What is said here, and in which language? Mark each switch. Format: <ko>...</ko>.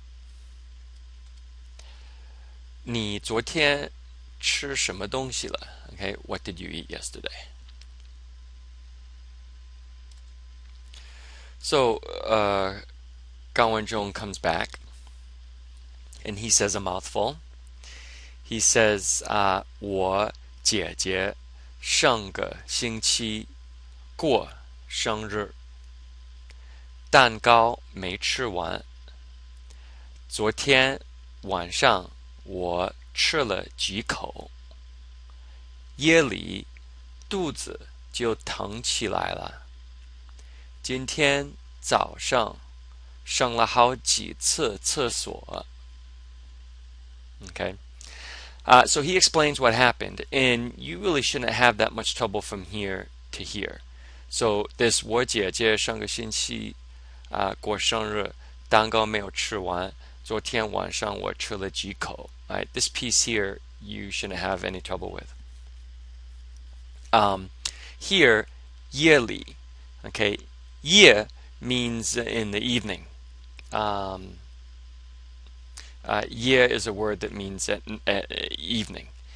<zh>"你昨天吃什么东西了?</zh> <en>Okay, what did you eat yesterday? So, Gao Wenzhong comes back, and he says a mouthful. He says,</en> <zh>我姐姐上个星期过生日，蛋糕没吃完。昨天晚上我吃了几口，夜里肚子就疼起来了。今天早上上了好几次厕所。"</zh> <en>Okay. So he explains what happened, and you really shouldn't have that much trouble from here to here. So this</en> <zh>我姐姐上个星期过生日，蛋糕没有吃完，昨天晚上我吃了几口。</zh> <en>Right? This piece here you shouldn't have any trouble with. Here, 夜里, okay, 夜 means in the evening. Ye is a word that means at evening.</en>